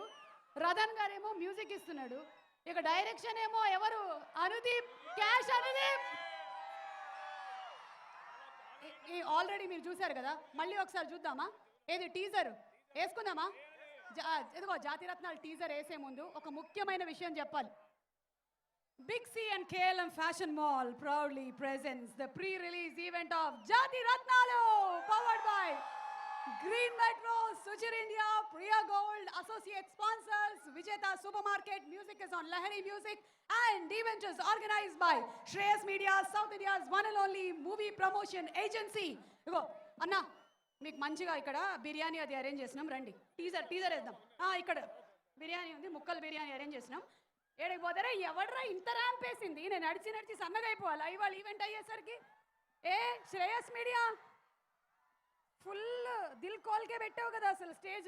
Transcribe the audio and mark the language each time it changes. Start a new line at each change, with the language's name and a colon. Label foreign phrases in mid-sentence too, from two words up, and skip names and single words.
Telugu: రతన్ గారేమో మ్యూజిక్ ఇస్తున్నాడు. ఇక డైరెక్షన్ ఏమో ఎవరు? అనుదీప్, క్యాష్ అనుదీప్. ఆల్రెడీ మీరు చూసారు కదా, మళ్ళీ ఒకసారి చూద్దామా? ఏది టీజర్ వేసుకుందామా? ఎదుగో జాతి రత్నాలు టీజర్ వేసే ముందు ఒక ముఖ్యమైన విషయం చెప్పాలి.
English: Big C and KLM Fashion Mall proudly presents the pre-release event of Jati Ratnalu, powered by Green Metro, Suchir India, Priya Gold, associate sponsors, Vijeta Supermarket, music is on Lahari Music, and event is organized by Shreyas Media, South India's one and only movie promotion agency.
Telugu: ఇగో, అన్నా, మీకు మంచిగా ఇక్కడ బిర్యానీ అది అరేంజ్ చేసినాం. రండి, టీజర్ వేద్దాం. ఇక్కడ బిర్యానీ ఉంది, ముక్కలు బిర్యానీ అరేంజ్ చేసినాం. ఏడికి పోతారా? ఎవడరా ఇంత ర్యాంప్ వేసింది? నేను నడిచి సన్నగా అయిపోవాలి ఇవాళ ఈవెంట్ అయ్యేసరికి. శ్రేయస్ మీడియా ఫుల్
Hindi: दिल खोलके
Telugu: పెట్టావు కదా అసలు స్టేజ్.